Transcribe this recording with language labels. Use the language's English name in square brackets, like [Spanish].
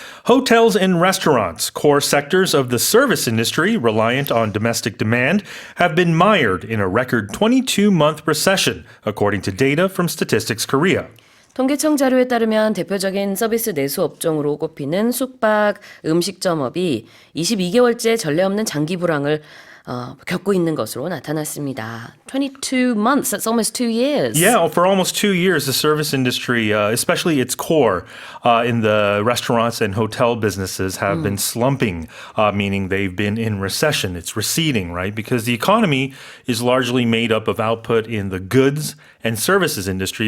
[English] Hotels and restaurants, core sectors of the service industry reliant on domestic demand, have been mired in a record 22-month recession, according to data from Statistics Korea. [Korean] 통계청 자료에 따르면 대표적인 서비스 내수 업종으로 꼽히는 숙박, 음식점업이 22개월째 전례 없는 장기 불황을 겪고 있는 것으로 나타났습니다. [English] 22 months, that's almost 2 years. Yeah, for almost 2 years, the service industry, especially its core in the restaurants and hotel businesses, have been slumping, meaning they've been in recession. It's receding, right? Because the economy is largely made up of output in the goods and services industry.